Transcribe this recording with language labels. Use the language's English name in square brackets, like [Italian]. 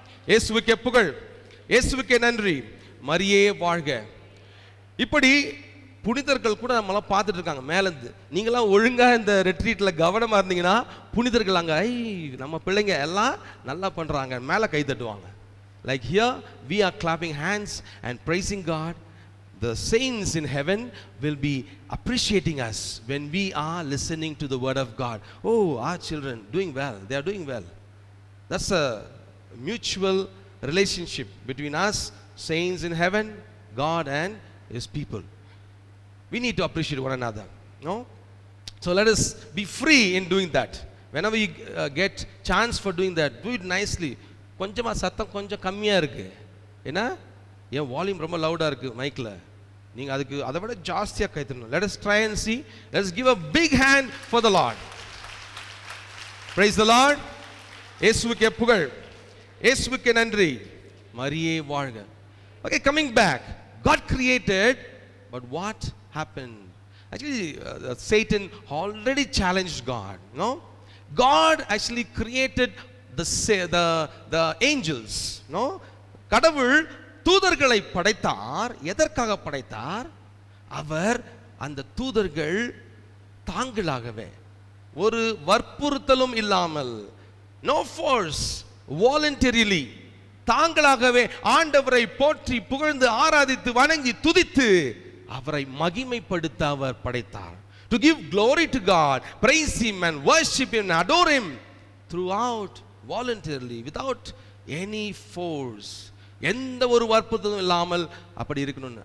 [Tamil] இயேசுவுக்கே புகழ், இயேசுவுக்கே நன்றி, மரியே வாழ்க. இப்படி புனிதர்கள் கூட நம்மளாம் பார்த்துட்டு இருக்காங்க மேலேருந்து. நீங்களாம் ஒழுங்காக இந்த ரெட்ரீட்டில் கவனமாக இருந்தீங்கன்னா புனிதர்கள் அங்கே நம்ம பிள்ளைங்க எல்லாம் நல்லா பண்ணுறாங்க மேலே கை தட்டுவாங்க. [English] Like here we are clapping hands and praising God. The saints in heaven will be appreciating us when we are listening to the word of God. Oh, our children doing well, they are doing well. That's a mutual relationship between us, saints in heaven, God and his people. We need to appreciate one another, no? So let us be free in doing that. Whenever you get chance for doing that, do it nicely. [Tamil] கொஞ்சமா சத்தம் கொஞ்சம் கம்மியா இருக்கு, ஏன்னா என் volume ரொம்ப லவுடா இருக்கு மைக்ல. நீங்க அதுக்கு அதை விட ஜாஸ்தியா கை தட்டணும். [English] Let us try and see. Let us give a big hand for the Lord. Praise the Lord. [Tamil] இயேசுவுக்கே புகழ், இயேசுவுக்கே நன்றி, மரியே வாழ்க. [English] Okay, coming back. God created, but what happened? Actually, Satan already challenged God. No, God actually created the angels. [Tamil] No, கடவுள் தூதர்களை படைத்தார். எதற்காக படைத்தார்? அவர் அந்த தூதர்கள் தாங்களாகவே ஒரு வற்புறுத்தலும் இல்லாமல், [English] no force, voluntarily, [Tamil] தாங்களாகவே ஆண்டவரை போற்றி புகழ்ந்து ஆராதித்து வணங்கி துதித்து அவரை மகிமைப்படுத்த அவர் படைத்தார். [English] To give glory to God, praise him and worship him and adore him throughout, voluntarily, without any force. [Tamil] எந்த ஒரு வற்புறுத்தலும் இல்லாமல் அப்படி இருக்கணும்னு.